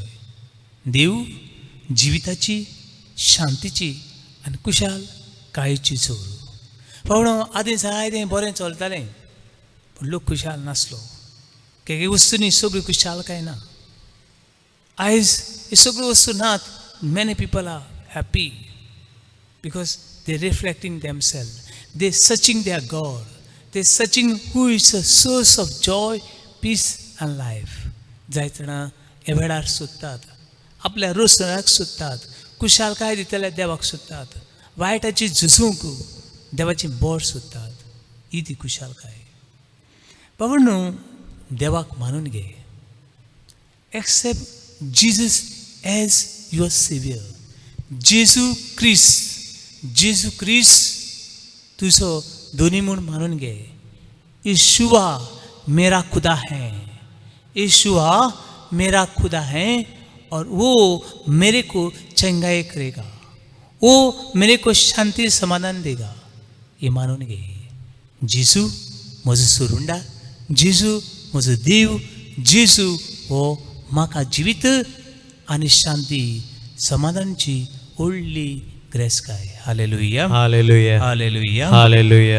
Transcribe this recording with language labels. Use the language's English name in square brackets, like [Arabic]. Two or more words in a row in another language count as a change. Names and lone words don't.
[Konkani] देव जिविताची, शांतीची आनी खुशाल कायेची जोर. पावणो, आदीं जायतें बरें चलतालें पूण लोक खुशाल नासलो. काही वस्तूंनी सगळी खुशालकाय ना. आयज हे सगळ्यो वस्तू नात. [English] Many people are happy because they reflecting themselves, they searching their God, they searching who is a source of joy, peace and life. [Konkani] जाय जाणां हे वेळार सोदतात, आपल्या रोसराक सोदतात, खुशालकाय दितल्या देवाक सोदतात, वायटाची झुजूंक देवाची बोर सोदतात. ही ती खुशालकाय. बाबा देवाक मानून घे. [English] Accept Jesus as your Saviour. [Konkani] जेजू क्रिस्ट तुझो दोन्ही म्हूण मानून घे. [Hindi] यीशुआ मेरा खुदा है, यीशुआ मेरा खुदा है और वो मेरे को चंगाई करेगा, वो मेरे को शांति समाधान देगा. [Konkani] ये मानून घे. जेजू म्हजो सोरुंडा, जेजू म्हजो देव, जेजू हो म्हाका जिवीत आनी शांती समाधानची व्हडली ग्रेसकाय. हालेलुया. Hallelujah. हालेलुया. Hallelujah.